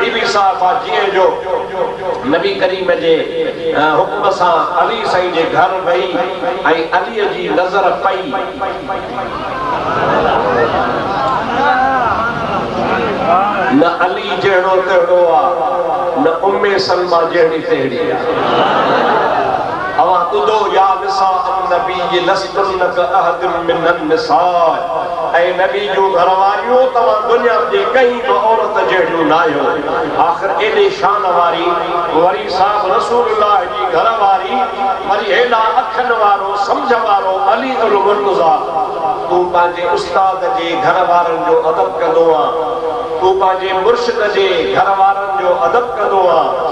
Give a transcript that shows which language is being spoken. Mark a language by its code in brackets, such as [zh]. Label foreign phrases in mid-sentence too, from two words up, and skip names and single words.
[sd] बीबी साहिबा जीअं जो नबी करीम जे हुकुम सां अली साईं जे घर वई ऐं अलीअ जी नज़र पई, न अली जहिड़ो तहिड़ो आहे, न उम्मे सलमा जहिड़ी तहिड़ी आहे। अवां ॿुधो [ar] يا نساء النبي لستن كأحد من النساء, [sd] ऐं नबी जूं घर वारियूं तव्हां दुनिया जे कंहिं बि औरत जहिड़ियूं न आहियो। आख़िर एॾे शान वारी वरी साहब रसूलुल्लाह जी घर वारी वरी हेॾा अखियुनि वारो सम्झ वारो अली उल मुर्तज़ा, तूं पंहिंजे उस्ताद जे घर वारनि जो अदब कंदो आहे, तूं पंहिंजे मुर्शिद जे घर वारनि जो अदब कंदो आहे।